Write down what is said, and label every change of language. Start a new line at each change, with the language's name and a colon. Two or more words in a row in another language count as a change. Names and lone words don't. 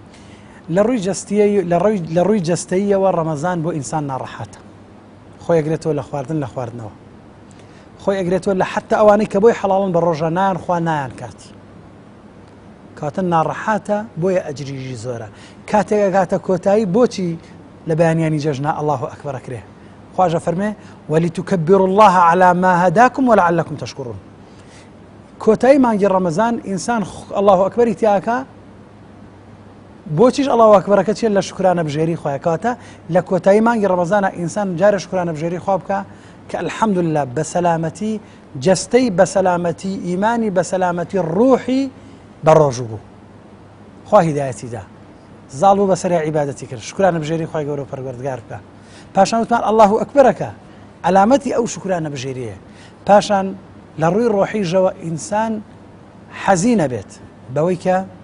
Central Kurdish: لە ڕووی جەستەییەوە ڕەمەزان بۆ ئینسان ناڕەحاتە خۆی ئەگرێتەوە لە خواردن لە خواردنەوە خۆی ئەگرێتەوە لە حتا ئەوانەی کە بۆی حەڵاڵن بە ڕۆژە نایان خوا نایان کات کاتە ناڕەحاتە بۆیە ئەجریژی زۆرە کاتێک ئەگاتە کۆتایی بۆچی لە بەیانیانی جەژنا
Arabic: ئەڵڵاهو ئەکبەر
Central Kurdish: ئەکرێ خواجە فەرمێ
Arabic: وەلیتوکەبیروا الله على ما هداكم ولعلكم تشكرون
Central Kurdish: کۆتایی مانگی ڕەمەزان ئینسان
Arabic: ئەڵڵاهو ئەکبەری
Central Kurdish: تیاکە بۆچیش
Arabic: ئەڵڵاهو ئەکبەرەکە
Central Kurdish: چێت لە شکرانە بژێری خۆیە کاتە لە کۆتایی مانگی ڕەمەزانە ئینسان جارە شکرانە بژێری خوا بکە کە الحەمدولله بە سەلامەتی جەستەی بە سەلامەتی ئیمانی بە سەلامەتی ڕوحی بەڕۆژوو بوو خوا هیدایەتی دا زاڵ بوو بەسەری عیبادەتی کرد شکرانە بژێری خوای گەورە و پەروەردگار بکە پاشان وتمان
Arabic: ئەڵڵاهو ئەکبەرەکە
Central Kurdish: علامەتی ئەو شکرانە بژێریە پاشان لە ڕووی ڕۆحیژەوە ئینسان حەزینە بێت بەوەی کە